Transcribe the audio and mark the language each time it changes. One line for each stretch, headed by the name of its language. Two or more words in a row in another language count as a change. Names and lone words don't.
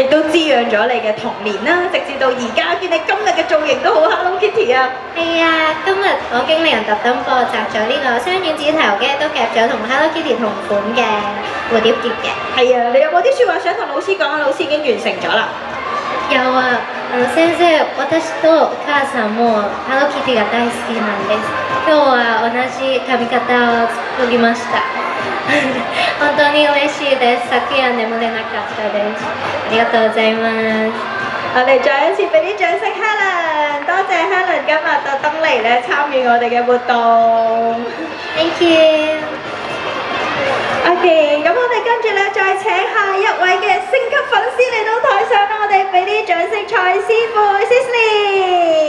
Cantonese: 亦都滋養咗你嘅童年啦，直至到而家見你今日嘅造型都好 Hello Kitty 啊！係啊，今日我經理人特登幫我紮咗呢個雙丸子頭嘅，都夾咗同 Hello Kitty 同款嘅蝴蝶結嘅。係啊，你有冇啲説話想同老師講啊？老師已經完成咗啦。有啊，先生、
Japanese: 私と母さんも Hello Kitty が大好きなんです。今日は同じ髪型を作りました。本當に嬉しいです。昨夜眠れなかったです。ありがとうございます。
Cantonese: 我哋再一次俾啲掌聲 Helen， 多謝 Helen 今日特登嚟咧參與我哋嘅活動。
English: Thank you。
Cantonese: OK， 咁我哋跟住咧再請下一位嘅星級粉絲嚟到台上啦，我哋俾啲掌聲蔡師傅 Cicely。